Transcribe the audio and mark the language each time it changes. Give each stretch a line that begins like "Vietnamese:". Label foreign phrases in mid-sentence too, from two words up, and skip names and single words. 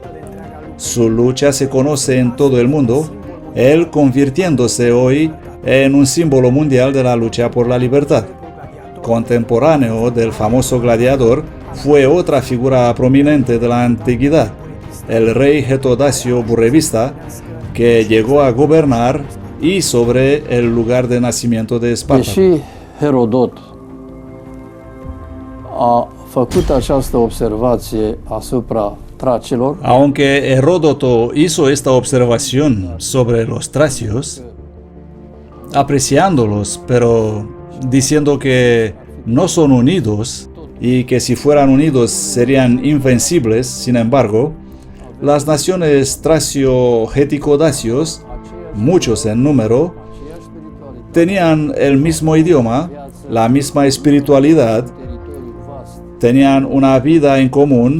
Spanish: Su lucha se conoce en todo el mundo, él convirtiéndose hoy en un símbolo mundial de la lucha por la libertad. Contemporáneo del famoso gladiador, fue otra figura prominente de la antigüedad, el rey Getodacio Burebista, que llegó a gobernar y sobre el lugar de nacimiento de Espartaco.
Romanian: Deși Herodot a făcut această observație asupra tracilor,
Spanish: Aunque Heródoto hizo esta observación sobre los tracios, apreciándolos, pero diciendo que no son unidos y que si fueran unidos serían invencibles, sin embargo, las naciones tracio-getico-dacios, muchos en número, tenían el mismo idioma, la misma espiritualidad, tenían una vida en común